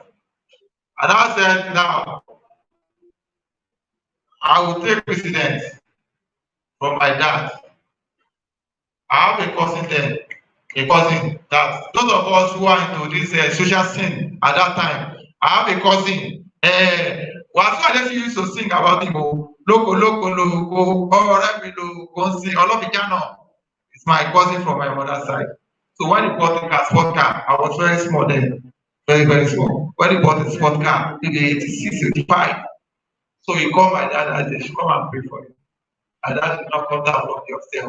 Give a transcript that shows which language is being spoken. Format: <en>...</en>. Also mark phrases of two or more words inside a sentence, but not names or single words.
<en>And I said, now, I will take precedence from my dad. I have a cousin there, a cousin that those of us who are into this social scene at that time, I have a cousin. Wàásù Adéṣí used to sing about him.</en> <yo>Loko loko loko, ọ̀rẹ́ mi loko ń sing.</yo> <en>Olófìjánà is my cousin from my mother's side. So when he bought the car, sport car, I was very small then, very, very small. When he bought the sport car, maybe 86, 85. So he called my dad and said, come and pray for him. My dad did not come down from the upstairs.</en>